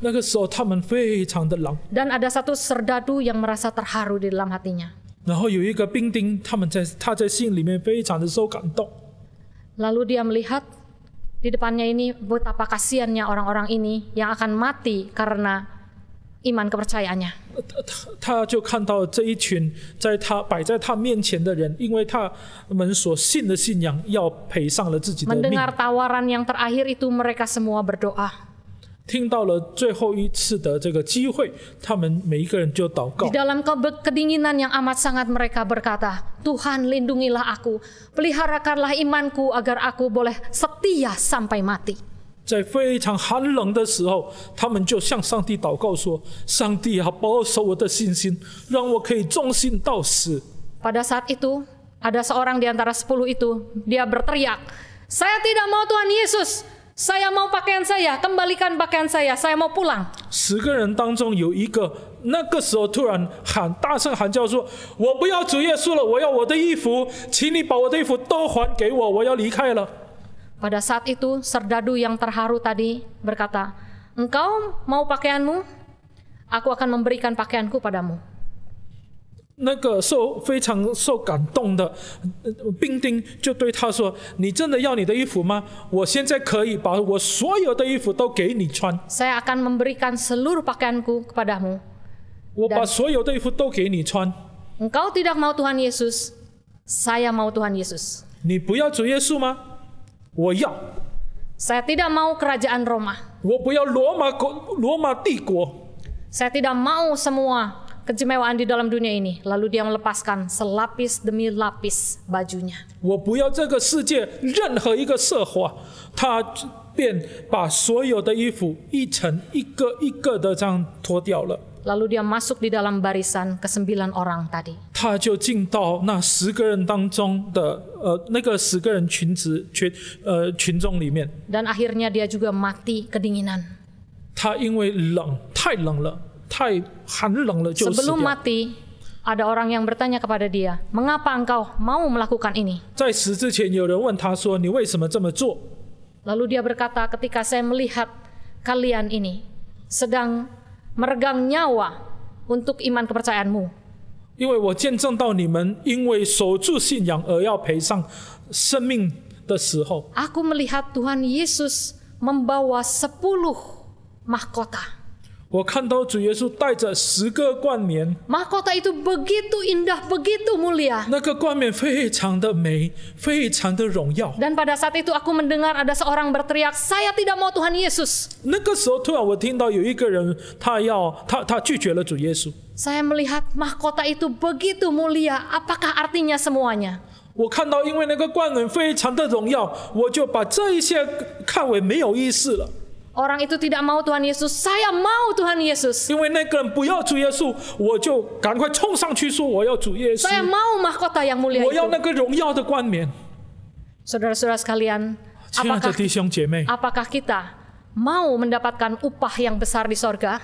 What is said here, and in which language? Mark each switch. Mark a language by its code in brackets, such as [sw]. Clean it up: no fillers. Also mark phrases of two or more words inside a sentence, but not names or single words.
[zh] 那个时候他们非常的狼， [id] Dan ada satu serdadu yang merasa terharu di dalam hatinya. [zh] 然后有一个兵丁，他在心里面非常的受感动。 [id] Lalu dia melihat di depannya ini betapa kasihannya orang-orang ini yang akan mati karena iman kepercayaannya. [zh] 他就看到这一群摆在他面前的人，因为他们所信的信仰要赔上了自己的命。 [id] Mendengar tawaran yang terakhir itu mereka semua berdoa. [zh] 听到了最后一次的这个机会，他们每一个人就祷告 [id] Di。dalam kedinginan yang amat sangat mereka berkata, Tuhan lindungilah aku, peliharakanlah imanku agar aku boleh setia sampai mati. [zh] 在非常寒冷的时候，他们就向上帝祷告说：“上帝啊，保守我的信心，让我可以忠心到死。” [id] Pada saat itu, ada seorang di antara 10 itu, dia berteriak, saya tidak mau Tuhan Yesus, saya mau pakaian saya, kembalikan pakaian saya mau pulang. [zh] 10 个人当中有一个，那个时候突然大声喊叫说：“我不要主耶稣了，我要我的衣服，请你把我的衣服都还给我，我要离开了。” [id] Pada saat itu, serdadu yang terharu tadi berkata, engkau mau pakaianmu? Aku akan memberikan pakaianku padamu. [zh] 那个非常受感动的兵丁就对他说：“你真的要你的衣服吗？我现在可以把我所有的衣服都给你穿。 [id] Saya akan memberikan seluruh pakaianku kepadamu. [zh] 我把所有的衣服都给你穿。 [id] Engkau tidak mau Tuhan Yesus, saya mau Tuhan Yesus. [zh] 你不要主耶稣吗？我要。 [id] Saya tidak mau kerajaan Roma. [zh] 我不要罗马帝国。 [id] Saya tidak mau semua kemewahan di dalam dunia ini. Lalu dia melepaskan selapis demi lapis bajunya. [zh] 我不要这个世界任何一个奢华。他便把所有的衣服一层一个一个的这样脱掉了。 [id] Lalu dia masuk di dalam barisan ke-9 orang tadi. [zh] 他就进到那10个人当中的那个10个人群众里面。 [id] Dan akhirnya dia juga mati kedinginan. [zh] 他因为太冷了，太寒冷了，就死 [id] Sebelum [zh] 掉。 [id] mati, ada orang yang bertanya kepada dia, mengapa engkau mau melakukan ini? [zh] 在死之前，有人问他说：“你为什么这么做？” [id] Lalu dia berkata, ketika saya melihat kalian ini sedang meregang nyawa untuk iman kepercayaanmu. [zh] 因为我见证到你们因为守住信仰而要赔上生命的时候， [id] Aku melihat Tuhan Yesus membawa 10 mahkota. [zh] 我看到主耶稣带着10个冠冕， [id] Mahkota itu begitu indah, begitu mulia. [zh] 那个冠冕非常的美，非常的荣耀。 [id] Dan pada saat itu aku mendengar ada seorang berteriak, saya tidak mau Tuhan Yesus. [zh] 那个时候，突然我听到有一个人，他拒绝了主耶稣。 [id] Saya melihat mahkota itu begitu mulia, apakah artinya semuanya? [zh] 我看到，因为那个冠冕非常的荣耀，我就把这一些看为没有意思了。 [id] Orang itu tidak mau Tuhan Yesus, saya mau Tuhan Yesus. [zh] 因为那个人不要主耶稣，我就赶快冲上去说我要主耶稣， [id] Saya mau mahkota yang mulia [zh] 我要 [id] itu. [zh] 那个荣耀的冠冕。 [id] Saudara-saudara sekalian, [zh] 亲爱的弟兄姐妹， [id] apakah kita mau mendapatkan upah yang besar di sorga?